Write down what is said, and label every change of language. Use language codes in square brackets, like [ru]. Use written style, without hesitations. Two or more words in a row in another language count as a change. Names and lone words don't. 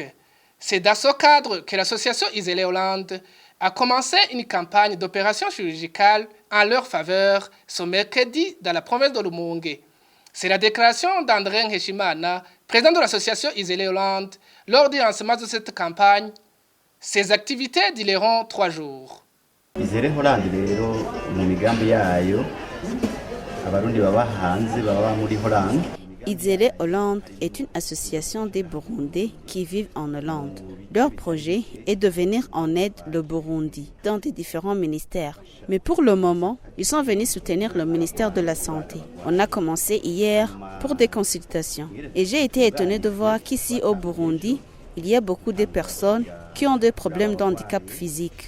[fr] C'est dans ce cadre que l'association Isélé Hollande a commencé une campagne d'opération chirurgicale en leur faveur ce mercredi dans la province de Rumonge. C'est la déclaration d'André Nkeshimana, président de l'association Isélé Hollande, lors du lancement de cette campagne. Ces activités dureront 3 jours. [rn] Isélé Hollande rero mu migambi yayo abarundi baba hanze baba muri Hollande. [fr] Isélé Hollande est une association des Burundais qui vivent en Hollande. Leur projet est de venir en aide le Burundi dans des différents ministères. Mais pour le moment, ils sont venus soutenir le ministère de la Santé. On a commencé hier pour des consultations. Et j'ai été étonnée de voir qu'ici au Burundi, il y a beaucoup de personnes qui ont des problèmes d'handicap physique.